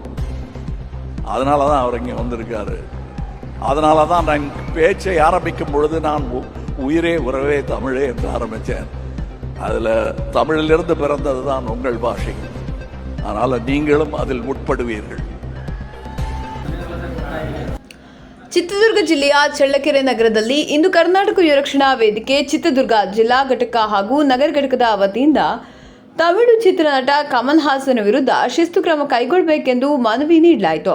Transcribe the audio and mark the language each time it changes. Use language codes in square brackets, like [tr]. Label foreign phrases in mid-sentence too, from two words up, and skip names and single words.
[ta] அதனால தான் அவர் இங்கே வந்திருக்காரு. அதனால தான் நான் பேச்சை ஆரம்பிக்கும் பொழுது நான் உயிரே உறவே தமிழே என்று ஆரம்பித்தேன். அதில் தமிழிலிருந்து பிறந்தது தான் உங்கள் பாஷை. அதனால் நீங்களும் அதில் உட்படுவீர்கள். [kn] ಚಿತ್ರದುರ್ಗ ಜಿಲ್ಲೆಯ ಚಳ್ಳಕೆರೆ ನಗರದಲ್ಲಿ ಇಂದು ಕರ್ನಾಟಕ ಯುವರಕ್ಷಣಾ ವೇದಿಕೆ ಚಿತ್ರದುರ್ಗ ಜಿಲ್ಲಾ ಘಟಕ ಹಾಗೂ ನಗರ ಘಟಕದ ವತಿಯಿಂದ ತಮಿಳು ಚಿತ್ರನಟ ಕಮಲ್ ಹಾಸನ್ ವಿರುದ್ಧ ಶಿಸ್ತು ಕ್ರಮ ಕೈಗೊಳ್ಳಬೇಕೆಂದು ಮನವಿ ನೀಡಲಾಯಿತು.